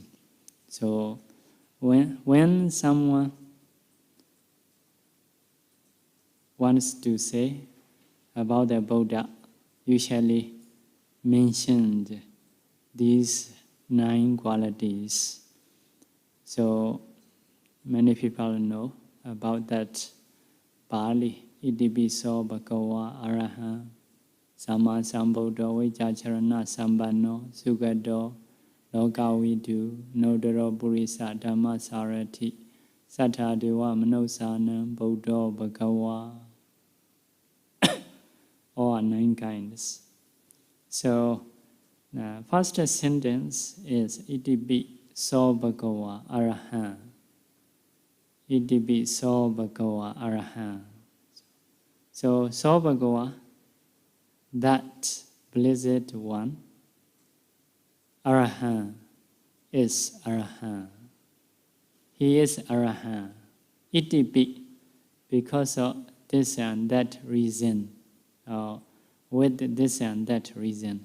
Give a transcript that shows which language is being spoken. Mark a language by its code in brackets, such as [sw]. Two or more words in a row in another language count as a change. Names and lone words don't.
[en] So when someone wants to say about the Buddha, usually mentioned these 9 qualities. So many people know about that Pali, [pi] Itipiso Bhagava Arahant Samma Sambuddho Vijjacharana Sambanno Sugado Lokavidu Nodaro Purisa Dhamma Sarati Sattha Deva Manosanam Buddho Bhagava. All 9 kinds. [en] So, the first sentence is [pi] Itipi So Bhagava Arahant. Itipi So Bhagava Arahant. So Bhagava, [en] that blessed one, Arahant is Arahant. He is Arahant. Itipi, because of this and that reason, with this and that reason.